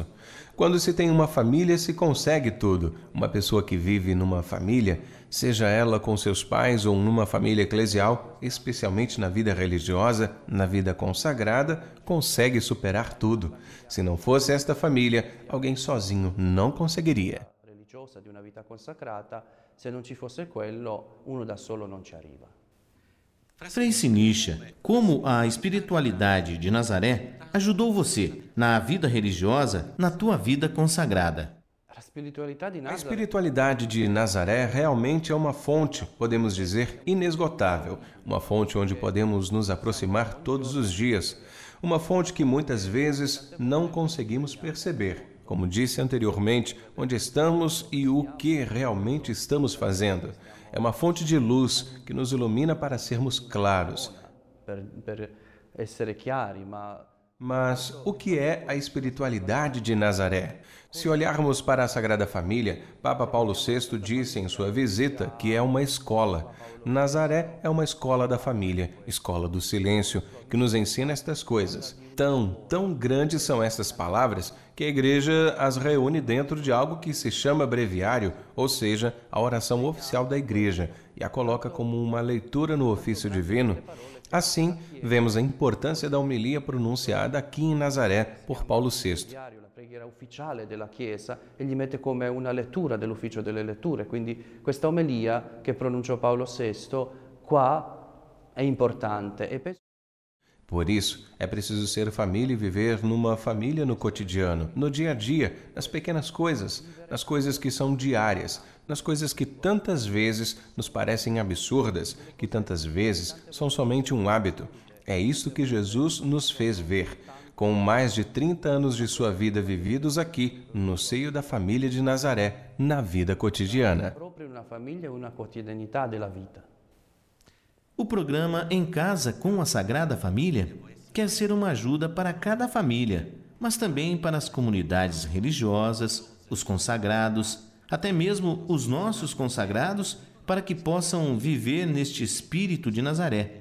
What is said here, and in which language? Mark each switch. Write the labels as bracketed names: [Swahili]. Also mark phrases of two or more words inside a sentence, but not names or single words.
[Portuguese] Quando se tem uma família, se consegue tudo. Uma pessoa que vive numa família, seja ela com seus pais ou numa família eclesial, especialmente na vida religiosa, na vida consagrada, consegue superar tudo. Se não fosse esta família, alguém sozinho não conseguiria. [Italian] Religiosa di una vita consacrata, se non ci fosse quello, uno da solo non ci arriva. [Portuguese] Frei Sinischa, como a espiritualidade de Nazaré ajudou você na vida religiosa, na tua vida consagrada? [Italian] La spiritualità di [Portuguese] A Nazareth espiritualidade de Nazaré realmente é uma fonte, podemos dizer, inesgotável. Uma fonte onde podemos nos aproximar todos os dias. Uma fonte que muitas vezes não conseguimos perceber. Como disse anteriormente, onde estamos e o que realmente estamos fazendo. É uma fonte de luz que nos ilumina para sermos claros. [Italian] per essere chiari, ma [Portuguese] Mas o que é a espiritualidade de Nazaré? Se olharmos para a Sagrada Família, Papa Paulo VI disse em sua visita que é uma escola. Nazaré é uma escola da família, escola do silêncio, que nos ensina estas coisas. Tão grandes são estas palavras que a Igreja as reúne dentro de algo que se chama breviário, ou seja, a oração oficial da Igreja, e a coloca como uma leitura no ofício divino. Assim, vemos a importância da homilia pronunciada aqui em Nazaré por Paulo VI. [Italian] La preghiera ufficiale della Chiesa e gli mette come una lettura dell'ufficio delle letture, quindi questa omelia che pronunciò Paolo VI qua è importante. [Portuguese] Por isso, é preciso ser família e viver numa família no cotidiano, no dia a dia, nas pequenas coisas, nas coisas que são diárias, nas coisas que tantas vezes nos parecem absurdas, que tantas vezes são somente um hábito. É isto que Jesus nos fez ver, com mais de 30 anos de sua vida vividos aqui, no seio da família de Nazaré, na vida cotidiana. [Italian] Proprio una famiglia e una quotidianità della vita. [Portuguese] O programa Em Casa com a Sagrada Família quer ser uma ajuda para cada família, mas também para as comunidades religiosas, os consagrados, até mesmo os nossos consagrados, para que possam viver neste espírito de Nazaré.